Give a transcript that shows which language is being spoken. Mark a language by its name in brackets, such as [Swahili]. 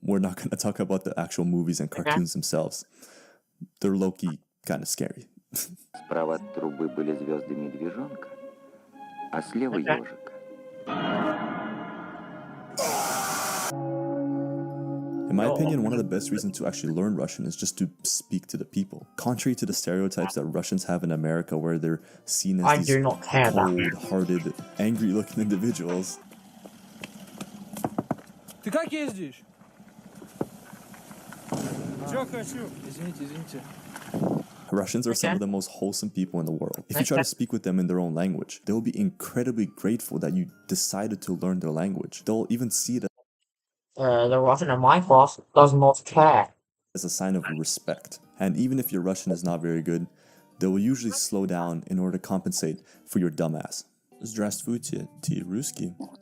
[English] We're not going to talk about the actual movies and cartoons themselves. They're low-key kind of scary. [Russian] Справа от трубы были звезды медвежонка, а слева ежика. [English] In my opinion, one of the best reasons to actually learn Russian is just to speak to the people. Contrary to the stereotypes that Russians have in America, where they're seen as these cold-hearted, angry-looking individuals. [Russian] Ты как ездишь? Чё хочу? Извините. [English] Russians are some of the most wholesome people in the world. If you try to speak with them in their own language, they will be incredibly grateful that you decided to learn their language. They'll even see it the Russian in my class does not care. as a sign of respect. And even if your Russian is not very good, they will usually slow down in order to compensate for your dumbass. [Russian] Здравствуйте, ты русский?